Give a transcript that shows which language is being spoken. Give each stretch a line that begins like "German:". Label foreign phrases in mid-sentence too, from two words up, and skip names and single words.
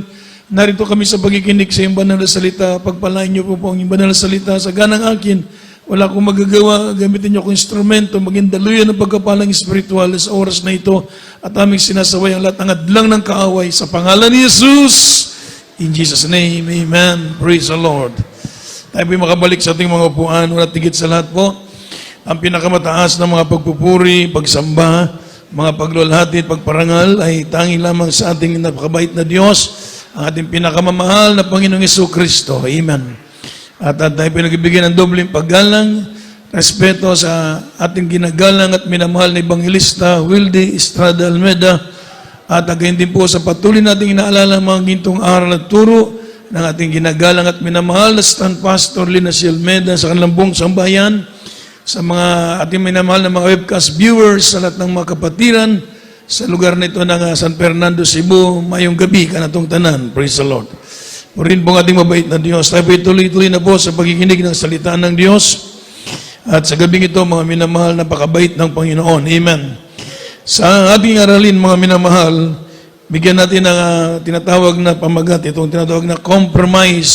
Filipino: Narito kami sa pagkikinig sa iyong banal na salita. Pagpalain niyo po ang iyong banal na salita sa ganang akin. Wala akong magagawa, gamitin niyo akong instrumento, maging daluyan ng pagkapalang espiritual sa oras na ito at aming sinasaway ang lahat ng adlang ng kaaway sa pangalan ni Jesus.
English: In Jesus' name, amen. Praise the Lord.
Filipino: Tayo po'y makabalik sa ating mga upuan. Wala tigit sa lahat po. Ang pinakamataas na mga pagpupuri, pagsamba, mga paglulhati, pagparangal ay tanging lamang sa ating napakabait na Diyos, ang ating pinakamamahal na Panginoong Jesucristo. Amen. At tayo po'y nagbibigay ng dobling paggalang, respeto sa ating ginagalang at minamahal na Ebangelista, Wildy Estrada Almeida, at again din po sa patuloy nating inaalala mga gintong aral at turo ng ating ginagalang at minamahal na Stand Pastor Lina Silmeda sa kanilang buong sambayan, sa mga ating minamahal na mga
English: webcast viewers,
Filipino: sa lahat ng mga kapatiran sa lugar nito ng San Fernando,
Cebuano: Cebu, mayong gabi kanatong tanan.
English: Praise the Lord.
Filipino: Purin po ating mabait na Diyos. Tayo po tuloy-tuloy na po sa pagkikinig ng salita ng Diyos. At sa gabing ito, mga minamahal na pakabait ng Panginoon. Amen. Sa ating aralin, mga minamahal, bigyan natin ng tinatawag na pamagat, itong tinatawag na compromise.